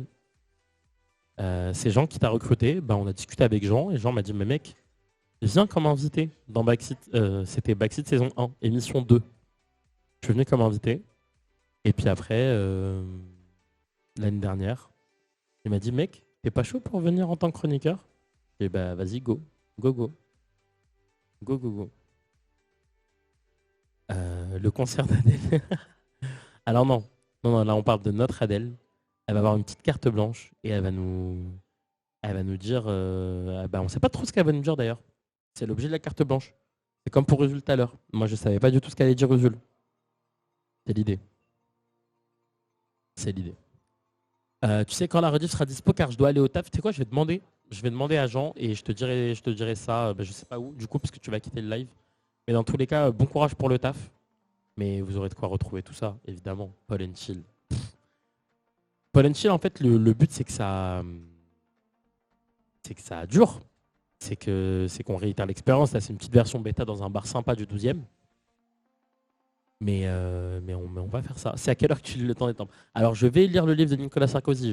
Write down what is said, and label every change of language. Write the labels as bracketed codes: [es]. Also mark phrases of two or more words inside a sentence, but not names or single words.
[fr] C'est Jean qui t'a recruté. On a discuté avec Jean et Jean m'a dit, mais mec, viens comme invité dans Backseat. C'était Backseat saison 1, émission 2. Je suis venu comme invité. Et puis après, l'année dernière, il m'a dit, mec, t'es pas chaud pour venir en tant que chroniqueur? Et bah vas-y, [en] go. Go, go. Go, go, go. [fr] Le concert d'Adèle. Alors non. Non, là on parle de notre Adèle. Elle va avoir une petite carte blanche et elle va nous dire, on sait pas trop ce qu'elle va nous dire d'ailleurs. C'est l'objet de la carte blanche. C'est comme pour Usul tout à l'heure. Moi je savais pas du tout ce qu'allait dire Usul. C'est l'idée. C'est l'idée. Tu sais quand la rediff sera dispo car je dois aller au taf. Tu sais quoi, je vais demander à Jean et je te dirai ça, je sais pas où, du coup, parce que tu vas quitter le live. Mais dans tous les cas, bon courage pour le taf. Mais vous aurez de quoi retrouver tout ça, évidemment. Paul and Chill. Paul and Chill, en fait, le but, c'est que ça dure. C'est qu'on réitère l'expérience. Là, c'est une petite version bêta dans un bar sympa du 12e. Mais on va faire ça. C'est à quelle heure que tu lis le temps des temps? Alors, je vais lire le livre de Nicolas Sarkozy.